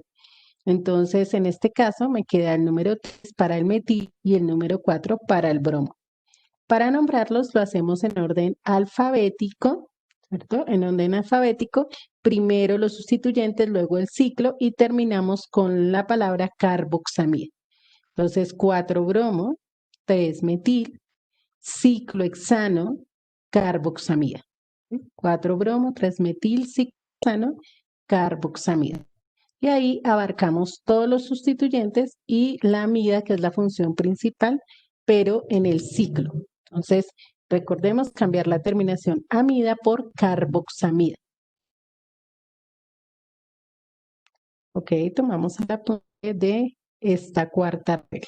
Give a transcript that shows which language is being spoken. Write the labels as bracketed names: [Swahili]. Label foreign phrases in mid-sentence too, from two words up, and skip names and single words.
[Spanish] Entonces, en este caso me queda el número 3 para el metil y el número 4 para el bromo. Para nombrarlos lo hacemos en orden alfabético, ¿cierto? En orden alfabético, primero los sustituyentes, luego el ciclo y terminamos con la palabra carboxamida. Entonces, 4-bromo, 3-metil, ciclohexano, carboxamida. 4-bromo, 3-metil, ciclohexano, carboxamida. Y ahí abarcamos todos los sustituyentes y la amida, que es la función principal, pero en el ciclo. Entonces, recordemos cambiar la terminación amida por carboxamida. Ok, tomamos el apunte de esta cuarta regla.